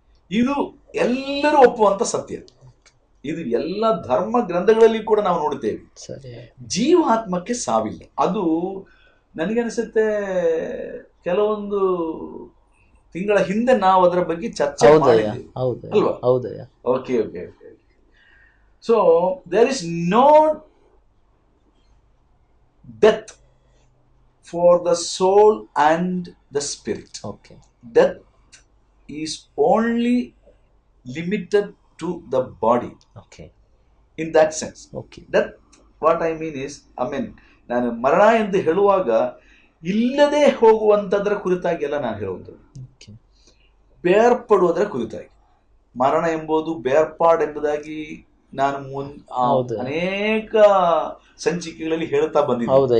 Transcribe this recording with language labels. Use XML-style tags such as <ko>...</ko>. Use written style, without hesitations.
<kn>ಇದು ಎಲ್ಲರೂ ಒಪ್ಪುವಂತ ಸತ್ಯ. ಇದು ಎಲ್ಲ ಧರ್ಮ ಗ್ರಂಥಗಳಲ್ಲಿ ಕೂಡ ನಾವು ನೋಡುತ್ತೇವೆ. ಜೀವಾತ್ಮಕ್ಕೆ ಸಾವಿಲ್ಲ. ಅದು ನನಗನ್ಸುತ್ತೆ ಕೆಲವೊಂದು ತಿಂಗಳ ಹಿಂದೆ ನಾವು ಅದರ ಬಗ್ಗೆ ಚರ್ಚೆ ಮಾಡಿದ್ದೇವೆ ಅಲ್ವಾ?</kn> <en>Okay. So there is no death for the soul and the spirit. Death is only limited to the body. In that sense. Death, what I mean is,</en> <kn>ನಾನು ಮರಣ ಎಂದು ಹೇಳುವಾಗ ಇಲ್ಲದೆ ಹೋಗುವಂತದ್ರ ಕುರಿತಾಗಿ ಎಲ್ಲ ನಾನು ಹೇಳುವುದು, ಬೇರ್ಪಡುವುದರ ಕುರಿತಾಗಿ. ಮರಣ ಎಂಬುದು ಬೇರ್ಪಾಡು ಎಂಬುದಾಗಿ ನಾನು ಅನೇಕ ಸಂಚಿಕೆಗಳಲ್ಲಿ ಹೇಳ್ತಾ ಬಂದಿದ್ದೆ.</kn>